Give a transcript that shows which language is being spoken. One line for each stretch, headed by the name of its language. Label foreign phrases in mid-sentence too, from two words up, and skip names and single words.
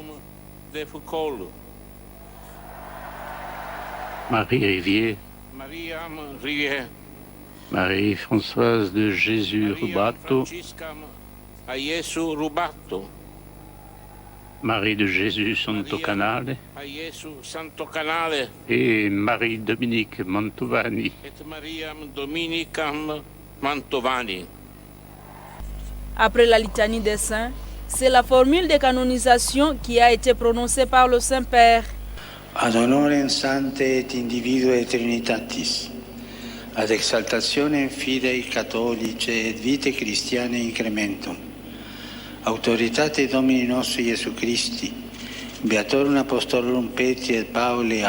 French: Marie Rivier, Marie-Françoise de Jésus Rubato, Marie de Jésus Santo Canale et Marie-Dominique Mantovani. Après la litanie des saints, c'est la formule de canonisation qui a été prononcée par le Saint-Père.
Latin: Ad honorem sancte et individue Trinitatis, ad exaltationem fidei catholice et vitae Christiane incrementum, autoritate Domini nostri Iesu Christi, Beatorum Apostolorum Petri et Pauli